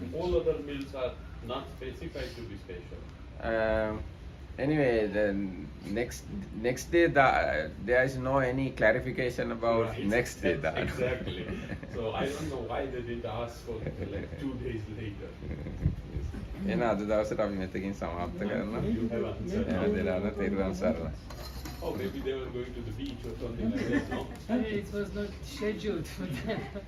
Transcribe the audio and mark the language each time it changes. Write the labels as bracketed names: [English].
[English] All other meals are not specified to be special. anyway, the next day there is no any clarification about Right. next day. Exactly. So I don't know why they didn't ask for like 2 days later. [Sinhala] එහෙනම් අද දවසට අපි මෙතකින් සමාප්ත කරනවා. [English] You have answered. [Sinhala] එහෙනම් දෙනාට තෙරුවන් සරණයි. [English] Oh, maybe they were going to the beach or something like that, no? It was not scheduled for that.